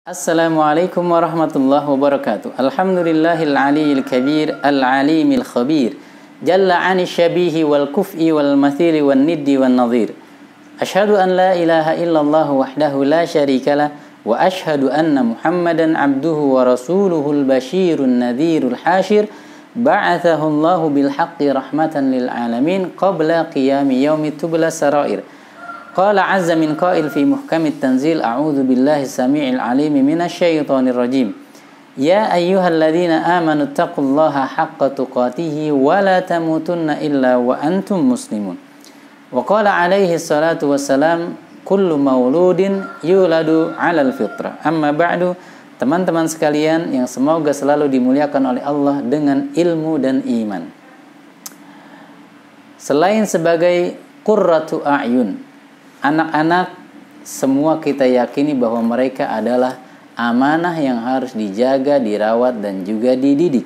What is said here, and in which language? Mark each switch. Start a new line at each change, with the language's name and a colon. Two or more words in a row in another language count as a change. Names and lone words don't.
Arabic: السلام عليكم ورحمة الله وبركاته. الحمد لله العلي الكبير، العليم الخبير. جل عن الشبيه والكفء والمثيل والند والنظير. أشهد أن لا إله إلا الله وحده لا شريك له وأشهد أن محمدا عبده ورسوله البشير النذير الحاشر. بعثه الله بالحق رحمة للعالمين قبل قيام يوم تبلى السرائر. قال عز من قائل في محكم التنزيل أعوذ بالله السميع العليم من الشيطان الرجيم. يا أيها الذين آمنوا اتقوا الله حق تقاته ولا تموتن إلا وأنتم مسلمون. وقال عليه الصلاة والسلام كل مولود يولد على الفطرة. أما بعد,
Indonesian: teman-teman sekalian yang semoga selalu dimuliakan oleh Allah dengan ilmu dan iman. Selain sebagai
Arabic: قرة أعين,
Indonesian: anak-anak semua kita yakini bahwa mereka adalah amanah yang harus dijaga, dirawat, dan juga dididik.